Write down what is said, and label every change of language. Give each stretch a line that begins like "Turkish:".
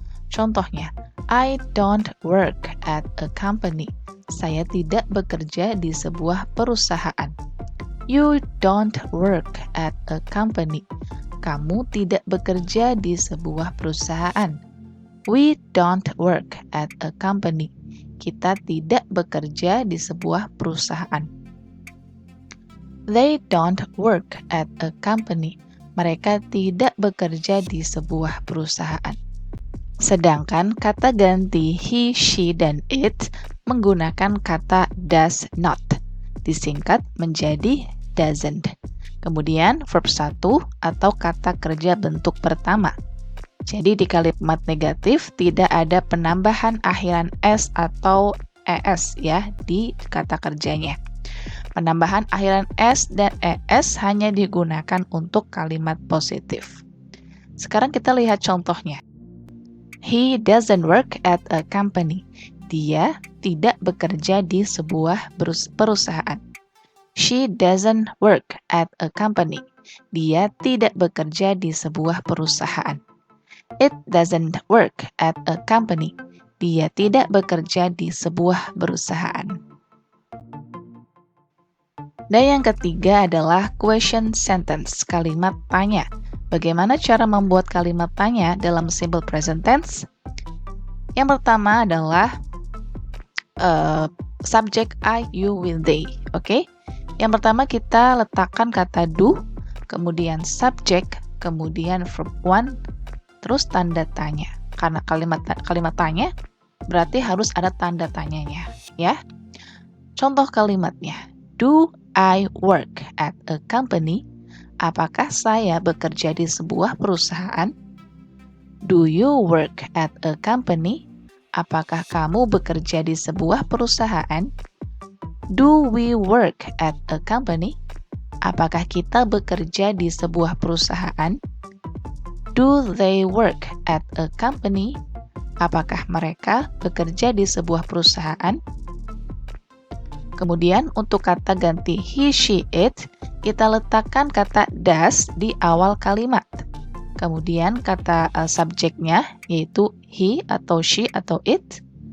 Indonesian: Contohnya,
English: I don't work at a company.
Indonesian: Saya tidak bekerja di sebuah perusahaan.
English: You don't work at a company.
Indonesian: Kamu tidak bekerja di sebuah perusahaan.
English: We don't work at a company.
Indonesian: Kita tidak bekerja di sebuah perusahaan.
English: They don't work at a company.
Indonesian: Mereka tidak bekerja di sebuah perusahaan. Sedangkan kata ganti he, she, dan it menggunakan kata does not. Disingkat menjadi doesn't. Kemudian verb 1 atau kata kerja bentuk pertama. Jadi di kalimat negatif tidak ada penambahan akhiran s atau es ya di kata kerjanya. Penambahan akhiran s dan es hanya digunakan untuk kalimat positif. Sekarang kita lihat contohnya.
English: He doesn't work at a company.
Indonesian: Dia tidak bekerja di sebuah perusahaan.
English: She doesn't work at a company.
Indonesian: Dia tidak bekerja di sebuah perusahaan.
English: It doesn't work at a company.
Indonesian: Dia tidak bekerja di sebuah perusahaan. Dan yang ketiga adalah question sentence, kalimat tanya. Bagaimana cara membuat kalimat tanya dalam simple present tense? Yang pertama adalah subject I, you, will, they. Oke? Yang pertama kita letakkan kata do, kemudian subject, kemudian verb 1, terus tanda tanya. Karena kalimat tanya berarti harus ada tanda tanyanya, ya. Contoh kalimatnya.
English: Do I work at a company?
Indonesian: Apakah saya bekerja di sebuah perusahaan?
English: Do you work at a company?
Indonesian: Apakah kamu bekerja di sebuah perusahaan?
English: Do we work at a company?
Indonesian: Apakah kita bekerja di sebuah perusahaan?
English: Do they work at a company?
Indonesian: Apakah mereka bekerja di sebuah perusahaan? Kemudian untuk kata ganti he, she, it, kita letakkan kata does di awal kalimat. Kemudian kata subjeknya yaitu he atau she atau it.